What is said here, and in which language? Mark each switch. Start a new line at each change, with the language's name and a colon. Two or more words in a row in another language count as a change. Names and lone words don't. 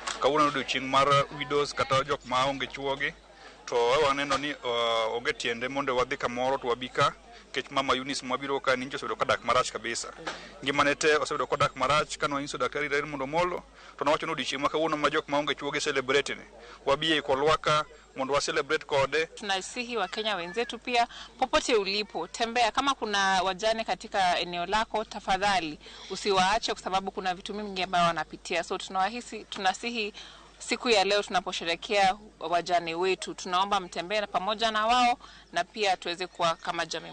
Luo (Kenya and Tanzania): Kawuono odiochieng' mar widows kata jok ma onge chuogi to waneno ni onge tiende mondo wadhi kamoro to wabika kech mama Eunice mwabiro ka ninjo osebedo kadak marach kabisa. Ngimane te osebedo kadak marach kano nyiso Daktari Raymond Omolo to nowacho ni odiochieng' ma kawuono ma jok ma onge chuogi celebrate ni wabie Kolwaka mondo wa celebrate kode.
Swahili: Tunasihi wa Kenya wenzetu pia popote ulipo tembea, kama kuna wajane katika eneo lako tafadhali usiwaache kwa sababu kuna vitu mingi ambavyo wanapitia. So tunasihi siku ya leo tunaposherehekea wajane wetu tunaomba mtembee pamoja na wao na pia tuweze kuwa kama jamii.